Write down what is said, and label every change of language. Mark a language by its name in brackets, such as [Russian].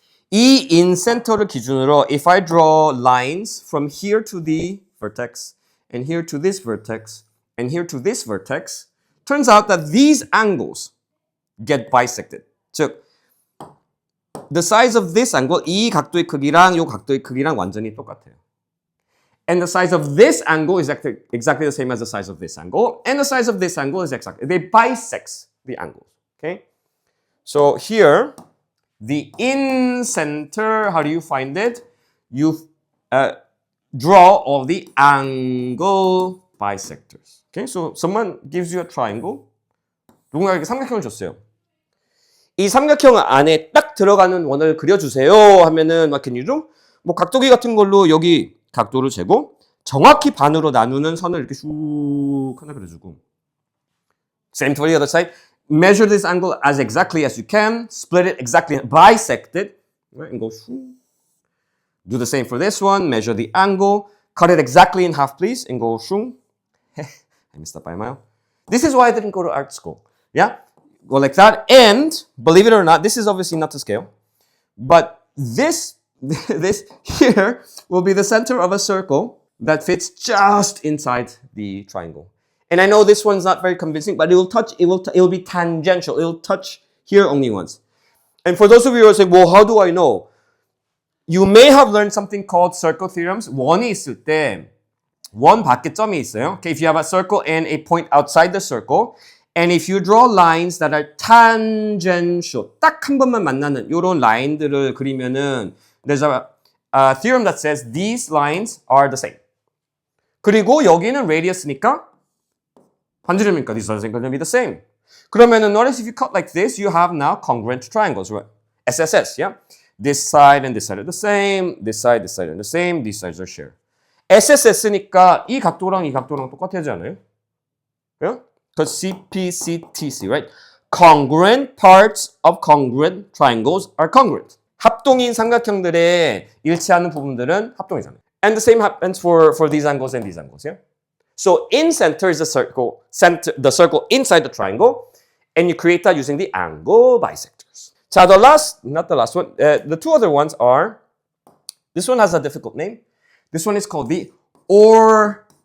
[Korean] 이 in-center를 기준으로, [English] if I draw lines from here to the vertex, and here to this vertex, and here to this vertex, turns out that these angles get bisected. [Korean] 즉, [English] the size of this angle, [Korean] 이 각도의 크기랑 이 각도의 크기랑 완전히 똑같아요. [English] And the size of this angle is exactly the same as the size of this angle. And the size of this angle is exactly, they bisect the angles. Okay? So here, the in-center, how do you find it? You draw all the angle bisectors. Okay? So someone gives you a triangle. [Korean] 누군가에게 삼각형을 줬어요. 이 삼각형 안에 딱 들어가는 원을 그려주세요 하면은 [English] what can you do? [Korean] 뭐 각도기 같은 걸로 여기 각도를 재고 정확히 반으로 나누는 선을 이렇게 슉 하나 그려주고 [English] same for the other side. Measure this angle as exactly as you can. Split it exactly, bisect it. Right, and go 슉. Do the same for this one. Measure the angle. Cut it exactly in half, please, and go shung. I missed that by a mile. This is why I didn't go to art school. Yeah? Go like that. And, believe it or not, this is obviously not to scale. But this here will be the center of a circle that fits just inside the triangle. And I know this one's not very convincing, but it will be tangential. It will touch here only once. And for those of you who are saying, well, how do I know? You may have learned something called circle theorems. [Korean] 원이 있을 때 원 밖에 점이 있어요. [English] Okay, if you have a circle and a point outside the circle, and if you draw lines that are tangential, [Korean] 딱 한 번만 만나는 이런 라인들을 그리면은 [English] there's a theorem that says these lines are the same. [Korean] 그리고 여기는 radius니까 반지름이니까 [English] these lines are going to be the same. 그러면은 notice if you cut like this, you have now congruent triangles, right? SSS, yeah? This side and this side are the same. This side are the same. These sides are shared. [Korean] SSS니까 이 각도랑 이 각도랑 똑같아지 않아요? [English] Yeah? Because CPCTC, right? Congruent parts of congruent triangles are congruent. [Korean] 합동인 삼각형들의 일치하는 부분들은 합동이잖아요. [English] And the same happens for these angles and these angles, yeah? So in center is the circle inside the triangle, and you create that using the angle bisectors. 자, the two other ones are, this one has a difficult name. This one is called the orthocenter.